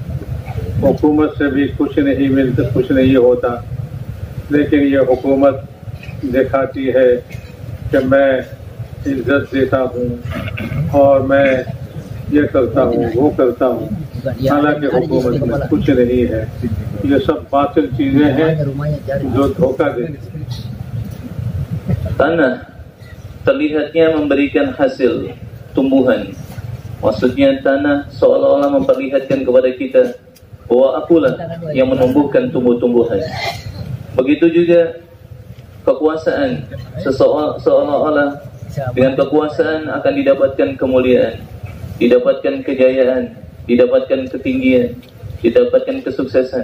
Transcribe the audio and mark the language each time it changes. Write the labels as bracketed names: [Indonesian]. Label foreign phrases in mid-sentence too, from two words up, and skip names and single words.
[Hindi] हुकूमत से भी कुछ नहीं मिलता, कुछ नहीं होता, लेकिन ये हुकूमत दिखाती है कि मैं इज्जत देता हूँ और मैं ये करता हूँ, वो करता हूँ। हालांकि हुकूमत में कुछ नहीं है। ये सब बातिल चीजें हैं जो धोखा देती हैं। [Indonesian] Tanah terlihatnya memberikan hasil tumbuhan. Maksudnya tanah seolah-olah memperlihatkan kepada kita bahwa akulah yang menumbuhkan tumbuh-tumbuhan. Begitu juga kekuasaan, seolah-olah dengan kekuasaan akan didapatkan kemuliaan, didapatkan kejayaan, didapatkan ketinggian, didapatkan kesuksesan.